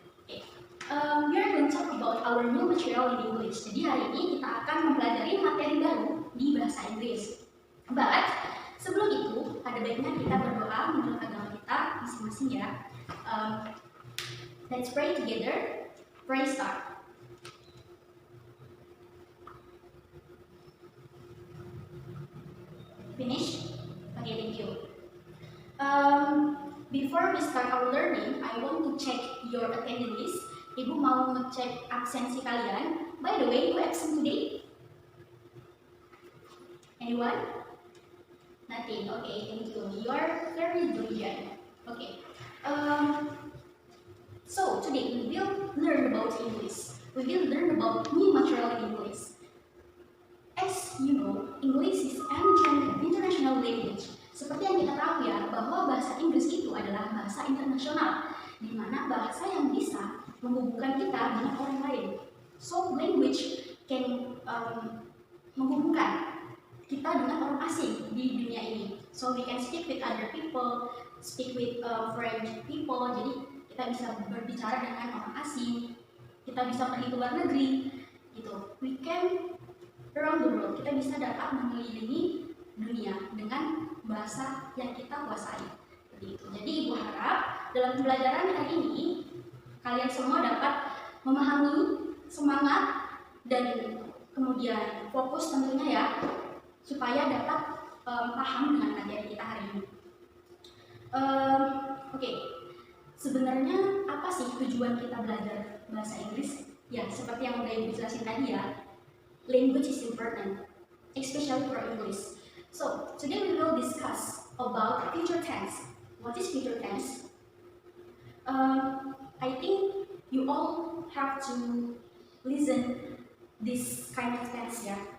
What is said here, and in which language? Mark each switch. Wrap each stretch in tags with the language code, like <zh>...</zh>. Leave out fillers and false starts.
<en>Oke, we are going to talk about our new material in English.</en> <id>Jadi hari ini kita akan mempelajari materi baru di bahasa Inggris. But sebelum itu, ada baiknya kita berdoa menurut agama kita masing-masing ya. Let's pray together. Pray start. Finish? Okay, thank you. Before we start our learning, I want to check your attendance list. Ibu mau ngecek absensi kalian.</id> <en>By the way, who absent today? Anyone? Nothing. Okay, thank you. You are very diligent. Okay. So today we will learn about English. We will learn about new material in English. As you know, English is an international language.</en> <id>Seperti yang kita tahu ya, bahwa bahasa Inggris itu adalah bahasa internasional, di mana bahasa yang bisa menghubungkan kita dengan orang lain.</id> <en>So language can</en> <id>menghubungkan kita dengan orang asing di dunia ini.</id> <en>So we can speak with other people, speak with French people.</en> <id>Jadi kita bisa berbicara dengan orang asing. Kita bisa pergi ke luar negeri, gitu.</id> <en>We can around the world,</en> <id>kita bisa dapat mengelilingi dunia dengan bahasa yang kita kuasai. Seperti itu. Jadi ibu harap dalam pembelajaran hari ini kalian semua dapat memahami, semangat, dan kemudian fokus tentunya ya, supaya dapat paham dengan materi kita hari ini. Oke. Sebenarnya apa sih tujuan kita belajar bahasa Inggris? Ya, seperti yang udah ibu jelasin tadi ya.</id> <en>Language is important, especially for English. So, today we will discuss about future tense. What is future tense? I think you all have to listen this kind of tense ya.</en>